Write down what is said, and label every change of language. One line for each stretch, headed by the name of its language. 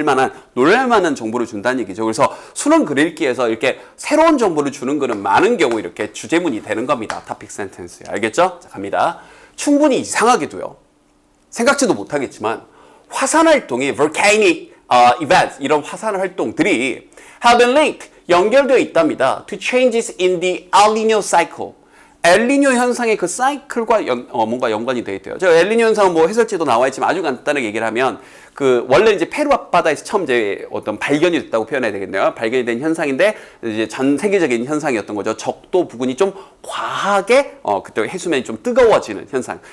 Korean: 할 만한, 놀랄 만한 정보를 준다는 얘기죠. 그래서 수능 글읽기에서 이렇게 새로운 정보를 주는 거는 많은 경우 이렇게 주제문이 되는 겁니다. topic sentence. 알겠죠? 자, 갑니다. 충분히 이상하게도요. 생각지도 못하겠지만 화산 활동이 volcanic events, 이런 화산 활동들이
English: have been linked,
Korean: 연결되어 있답니다.
English: to changes in the El Nino cycle.
Korean: 엘니뇨 현상의 그 사이클과 뭔가 연관이 되어 있대요. 저 엘니뇨 현상은 뭐 해설지도 나와 있지만 아주 간단하게 얘기를 하면 그 원래 이제 페루 앞바다에서 처음 이제 어떤 발견이 됐다고 표현해야 되겠네요. 발견이 된 현상인데 이제 전 세계적인 현상이었던 거죠. 적도 부근이 좀 과하게 그때 해수면이 좀 뜨거워지는 현상.